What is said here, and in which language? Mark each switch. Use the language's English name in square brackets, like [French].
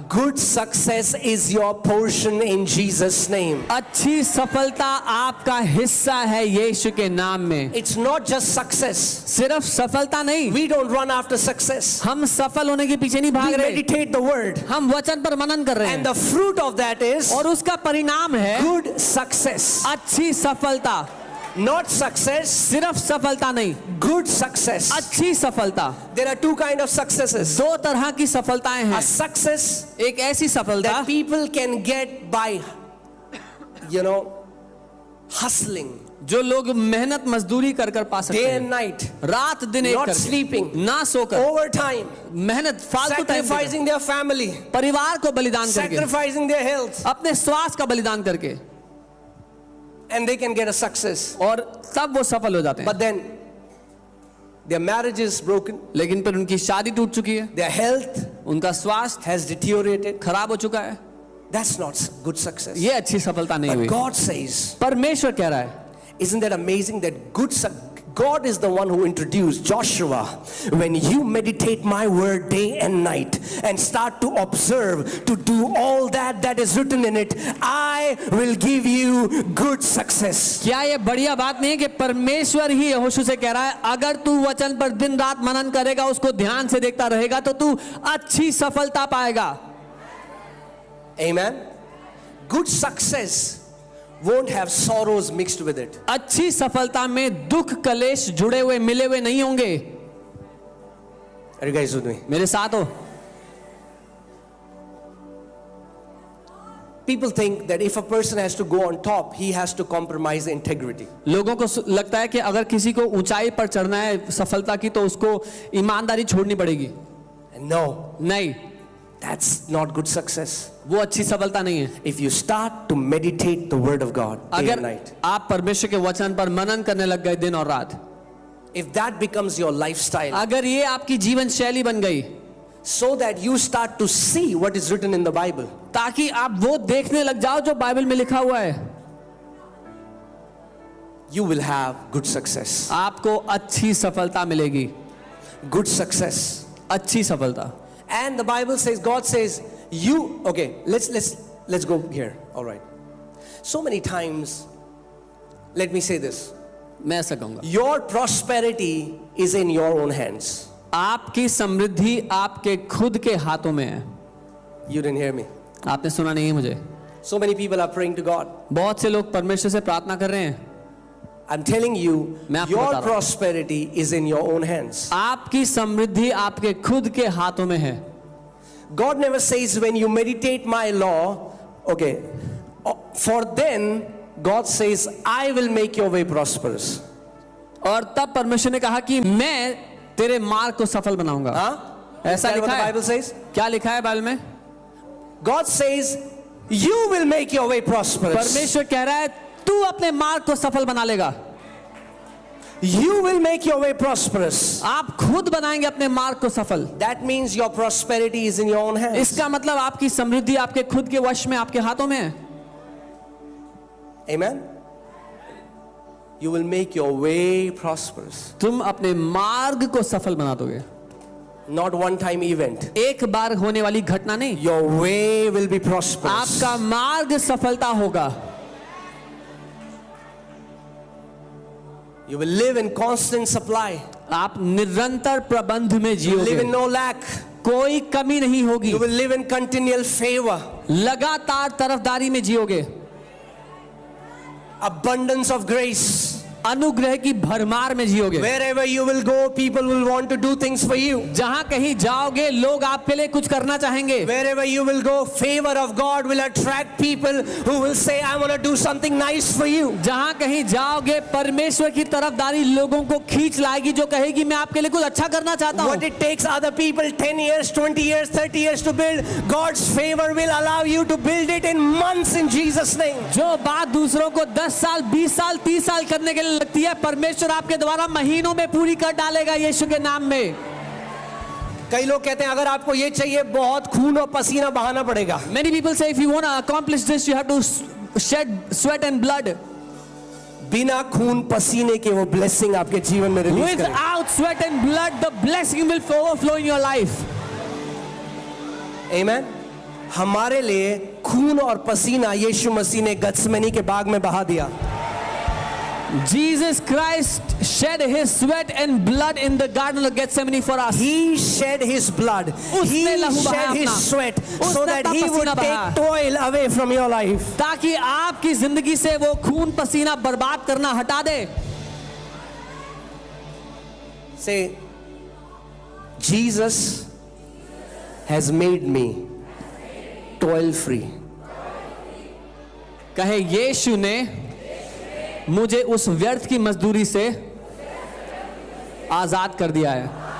[English] Good success is your portion in Jesus' name. [Hindi] अच्छी सफलता आपका हिस्सा है यीशु के नाम में. [English] It's not just success. [Hindi] सिर्फ सफलता नहीं. [English] We don't run after success. [Hindi] हम सफल होने के पीछे नहीं भाग [English] We [Hindi] रहे. [English] meditate the word. [Hindi] हम वचन पर मनन कर रहे [English] And [Hindi] हैं [English] the fruit of that is [Hindi] और उसका परिणाम है [English] good success. [Hindi] अच्छी सफलता. [English] Not success, [Hindi] सिर्फ सफलता नहीं, [English] good success. [Hindi] अच्छी सफलता. [English] There are two kinds of successes. [Hindi] दो तरह की सफलताएं हैं. [English] A success [Hindi] एक ऐसी सफलता [English] that people can get by, hustling. [Hindi] जो लोग मेहनत मजदूरी कर कर पा सकते [English] day [Hindi] हैं, [English] and night, [Hindi] रात दिन एक [English] not [Hindi] करके, [English] sleeping, [Hindi] ना सोकर, [English] overtime, [Hindi] मेहनत फालतू टाइम देकर, [English] sacrificing their family, [Hindi] परिवार को बलिदान करके, [English] sacrificing their health, [Hindi] अपने स्वास्थ्य का बलिदान करके, [English] and they can get a success. [Hindi] और तब वो सफल हो जाते हैं. [English] But then their marriage is broken, [Hindi] लेकिन फिर उनकी शादी टूट चुकी है, [English] their health [Hindi] उनका स्वास्थ्य [English] has deteriorated. [Hindi] खराब हो चुका है. [English] That's not good success. [Hindi] ये अच्छी सफलता नहीं [English] But [Hindi] हुई. [English] God says, [Hindi] परमेश्वर कह रहा है, [English] isn't that amazing that God is the one who introduced Joshua. When you meditate my word day and night and start to observe, to do all that is written in it, I will give you good success. [Hindi] क्या ये बढ़िया बात नहीं है कि परमेश्वर ही यहोशू से कह रहा है, अगर तू वचन पर दिन रात मनन करेगा, उसको ध्यान से देखता रहेगा, तो तू अच्छी सफलता पाएगा. [English] Amen. Good success won't have sorrows mixed with it. [Hindi] अच्छी सफलता में दुख कलेश जुड़े हुए मिले हुए नहीं होंगे. [English] Are you guys with me? [Hindi] मेरे साथ हो. [English] People think that if a person has to go on top, he has to compromise integrity. [Hindi] लोगों को लगता है कि अगर किसी को ऊंचाई पर चढ़ना है सफलता की, तो उसको ईमानदारी छोड़नी पड़ेगी. [English] And no, [Hindi] नहीं, [English] that's not good success. [Hindi] वो अच्छी सफलता नहीं है. [English] If you start to meditate the word of God day and [Hindi] अगर [English] night, [Hindi] आप परमेश्वर के वचन पर मनन करने लग गए दिन और रात, [English] if that becomes your lifestyle, [Hindi] अगर ये आपकी जीवन शैली बन गई, [English] so that you start to see what is written in the Bible, [Hindi] ताकि आप वो देखने लग जाओ जो बाइबल में लिखा हुआ है, [English] you will have good success. [Hindi] आपको अच्छी सफलता मिलेगी. [English] Good success. [Hindi] अच्छी सफलता. [English] And the Bible says, God says, you, okay, let's go here. All right. So many times, let me say this. [Hindi] मैं ऐसा कहूंगा, [English] Your prosperity is in your own hands. [Hindi] आपकी समृद्धि आपके खुद के हाथों में है. [English] You didn't hear me. [Hindi] आपने सुना नहीं है मुझे. [English] So many people are praying to God. [Hindi] बहुत से लोग परमेश्वर से प्रार्थना कर रहे हैं. [English] I'm telling you, [Hindi] मैं आपको बता [English] your [Hindi] रहा हूं. [English] prosperity is in your own hands. [Hindi] आपकी समृद्धि आपके खुद के हाथों में है. [English] God never says when you meditate my law, okay, for then God says, I will make your way prosperous. [Hindi] और तब परमेश्वर ने कहा कि मैं तेरे मार्ग को सफल बनाऊंगा. Huh? ऐसा [English] Is that [Hindi] लिखा [English] what the [Hindi] है. [English] Bible says? [Hindi] क्या लिखा है बाइबल में? [English] God says, you will make your way prosperous. [Hindi] परमेश्वर कह रहा है तू अपने मार्ग को सफल बना लेगा. [English] You will make your way prosperous. [Hindi] आप खुद बनाएंगे अपने मार्ग को सफल. [English] That means your prosperity is in your own hands. [Hindi] इसका मतलब आपकी समृद्धि आपके खुद के वश में, आपके हाथों में है. [English] Amen. You will make your way prosperous. [Hindi] तुम अपने मार्ग को सफल बना दोगे. [English] Not one time event. [Hindi] एक बार होने वाली घटना नहीं. [English] Your way will be prosperous. [Hindi] आपका मार्ग सफलता होगा. [English] You will live in constant supply. [Hindi] आप निरंतर प्रबंध में [English] You will live [Hindi] जियोगे. [English] in no lack. [Hindi] कोई कमी नहीं होगी. [English] You will live in continual favor. [Hindi] लगातार तरफदारी में जियोगे. [English] Abundance of grace. [Hindi] अनुग्रह की भरमार में जियोगे. [English] Wherever you will go, people will want to do things for you. [Hindi] जहां कहीं जाओगे लोग आपके लिए कुछ करना चाहेंगे. [English] Wherever you will go, favor of God will attract people who will say, I want to do something nice for you. [Hindi] जहां कहीं जाओगे परमेश्वर की तरफदारी लोगों को खींच लाएगी, जो कहेगी मैं आपके लिए कुछ अच्छा करना चाहता हूं. [English] What it takes other people 10 years, 20 years, 30 years to build, God's favor will allow you to build it in months in Jesus' name. [Hindi] जो बात दूसरों को 10 साल 20 साल 30 साल करने के लिए लगती है, परमेश्वर आपके द्वारा महीनों में पूरी कर डालेगा यीशु के नाम में. कई लोग कहते हैं अगर आपको ये चाहिए बहुत खून और पसीना बहाना पड़ेगा. [English] Many people say if you want to accomplish this you have to shed sweat and blood. [Hindi] बिना खून पसीने के वो ब्लेसिंग आपके जीवन में रिलीज करेगा. [English] Without sweat and blood the blessing will overflow in your life. Amen. [Hindi] हमारे लिए खून और पसीना यीशु मसीह ने गत्समनी के बाग में बहा दिया. [English] Jesus Christ shed his sweat and blood in the garden of Gethsemane for us. He shed his blood. He shed his sweat so that he would take toil away from your life. [Hindi] ताकि आपकी जिंदगी से वो खून पसीना बर्बाद करना हटा दे. [English] Say, Jesus has made me toil free. [Hindi] कहे यीशु ने मुझे उस व्यर्थ की मजदूरी से आजाद कर दिया है।